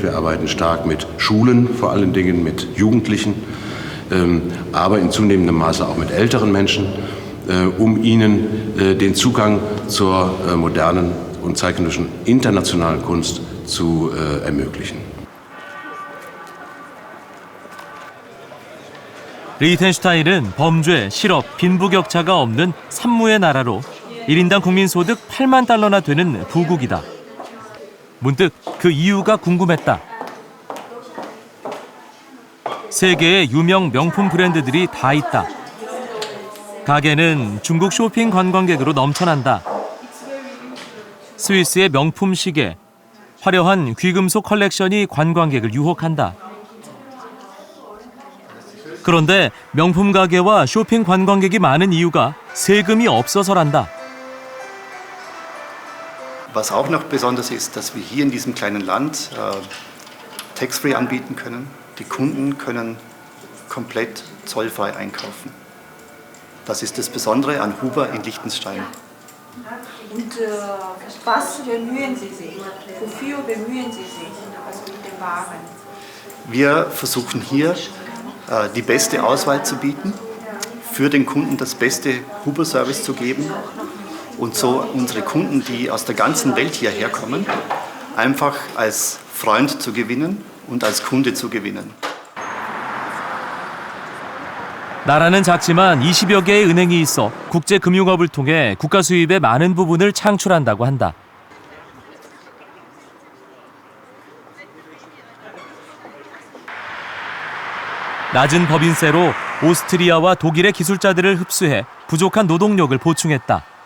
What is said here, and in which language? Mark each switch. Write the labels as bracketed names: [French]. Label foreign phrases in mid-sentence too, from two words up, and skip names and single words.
[German] Wir arbeiten stark mit Schulen, vor allen Dingen mit Jugendlichen, aber in zunehmendem Maße auch mit älteren Menschen, um ihnen den Zugang zur modernen und zeitgenössischen internationalen Kunst zu ermöglichen. [Korean] 리텐슈타인은 범죄, 실업, 빈부격차가 없는 산무의 나라로 1인당 국민소득 8만 달러나 되는 부국이다. 문득 그 이유가 궁금했다. 세계의 유명 명품 브랜드들이 다 있다. 가게는 중국 쇼핑 관광객으로 넘쳐난다. 스위스의 명품 시계, 화려한 귀금속 컬렉션이 관광객을 유혹한다. 그런데 명품 가게와 쇼핑 관광객이 많은 이유가 세금이 없어서란다. [German] Was auch noch besonders ist, dass wir hier in diesem kleinen Land tax-free anbieten können. Die Kunden können komplett zollfrei einkaufen. Das ist das Besondere an Huber in Liechtenstein. Und was bemühen Sie sich? Wofür bemühen Sie sich mit den Waren? Wir versuchen hier die beste Auswahl zu bieten. für den Kunden das beste Huber-Service zu geben und so unsere Kunden, die aus der ganzen Welt hierher kommen, einfach als Freund zu gewinnen und als Kunde zu gewinnen. [Korean] 나라는 작지만 20여 개의 은행이 있어 국제 금융업을 통해 국가 수입의 많은 부분을 창출한다고 한다. 낮은 법인세로 오스트리아와 독일의 기술자들을 흡수해 부족한 노동력을 보충했다.